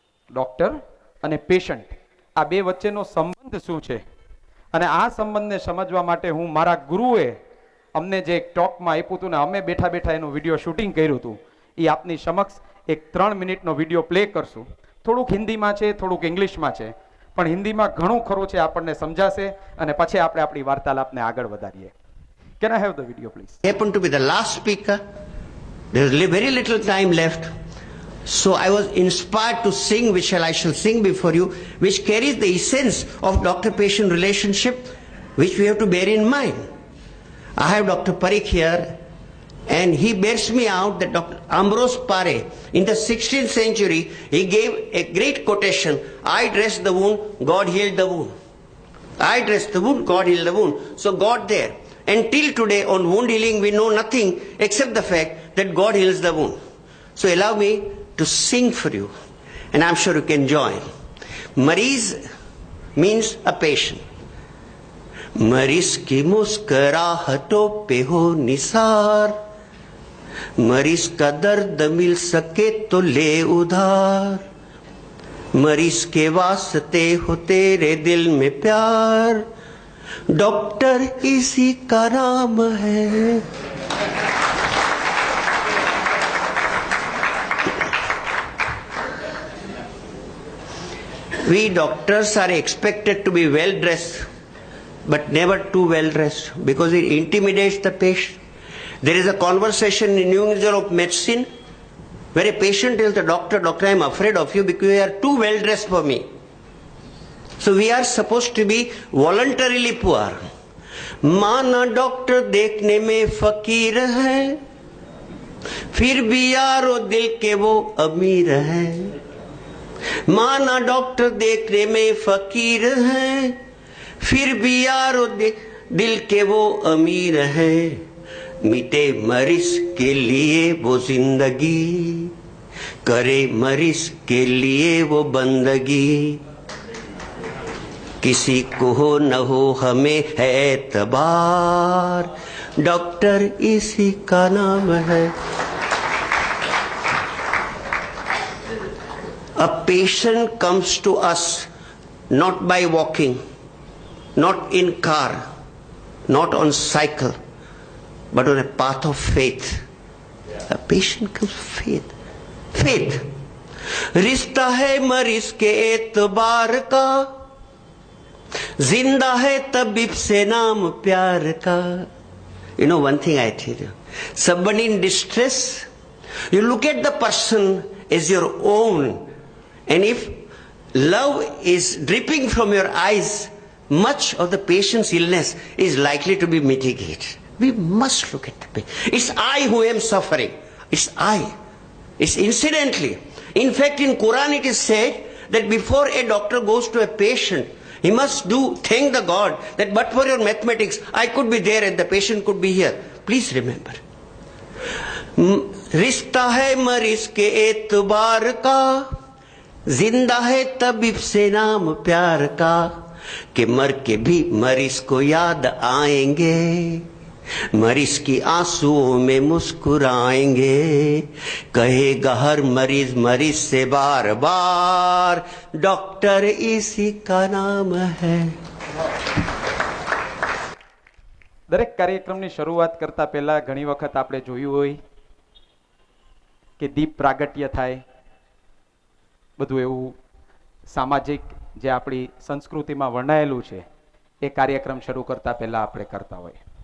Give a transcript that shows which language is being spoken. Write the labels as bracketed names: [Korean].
[Gujarati] Doctor અને patient આ બે વચ્ચેનો સંબંધ શું છે, અને આ સંબંધને સમજવા માટે હું મારા ગુરુએ અમને જે એક ટોકમાં આપ્યું હતું ને અમે બેઠા બેઠા એનું વિડીયો શૂટિંગ કર્યું હતું, એ આપની સમક્ષ એક 3 મિનિટનો વિડીયો પ્લે કરશું. થોડુંક હિન્દીમાં છે, થોડુંક ઇંગ્લિશમાં છે, પણ હિન્દીમાં ઘણું ખરું છે, આપણને સમજાશે અને પછી આપણે આપણી વાર્તાલાપને આગળ વધારીએ. [English] Can I have the video please? Happened to be the last speaker. There's very little time left. So I was inspired to sing, which I shall sing before you, which carries the essence of doctor-patient relationship, which we have to bear in mind. I have Dr. Parikh here, and he bears me out that Dr. Ambrose Pare, in the 16th century, he gave a great quotation, I dressed the wound, God healed the wound. I dressed the wound, God healed the wound. So God there. And till today on wound healing we know nothing except the fact that God heals the wound. So allow me to sing for you, and I'm sure you can join. Mareez means a patient. [Hindi] मरीज की मुस्कुराहटों पे हो निसार, मरीज का दर्द मिल सके तो ले उधार, मरीज के वास्ते हो तेरे दिल में प्यार, डॉक्टर इसी का नाम है. [English] We doctors are expected to be well dressed, but never too well dressed, because it intimidates the patient. There is a conversation in New England Journal of Medicine where a patient tells the doctor, Doctor, I am afraid of you because you are too well dressed for me. So we are supposed to be voluntarily poor. [Hindi] माना doctor देखने में फकीर है, फिर भी यारो दिल के वो अमीर है. माना डॉक्टर देखने में फकीर है, फिर भी यारो दिल के वो अमीर है. मिटे मरीज के लिए वो जिंदगी, करे मरीज के लिए वो बंदगी. किसी को हो न हो हमें है एतबार, डॉक्टर इसी का नाम है. [English] A patient comes to us not by walking, not in car, not on cycle, but on a path of faith. A patient comes faith. Faith. [Hindi] रिश्ता है मरीज के एतबार का, जिंदा है तबीब से नाम प्यार का. [English] You know one thing I tell you, somebody in distress, you look at the person as your own, and if love is dripping from your eyes, much of the patient's illness is likely to be mitigated. We must look at the patient. It's I who am suffering. It's I. It's incidentally. In fact, in Quran it is said that before a doctor goes to a patient, he must thank the God that but for your mathematics, I could be there and the patient could be here. Please remember. [Hindi] रिश्ता है मरीज के एतबार का, जिंदा है तबीब से नाम प्यार का, कि मर के भी मरीज को याद आएंगे, मरीज की आंसुओं में मुस्कुराएंगे. कहेगा हर मरीज मरीज से बार बार, डॉक्टर इसी का नाम है. [Gujarati] દરેક કાર્યક્રમની શરૂઆત કરતા પહેલા ઘણી વખત આપણે જોયું હોય કે દીપ પ્રાગટ્ય થાય, બધું એવું સામાજિક જે આપણી સંસ્કૃતિમાં વર્ણાયેલું છે એ કાર્યક્રમ શરૂ કરતા પહેલા આપણે કરતા હોય.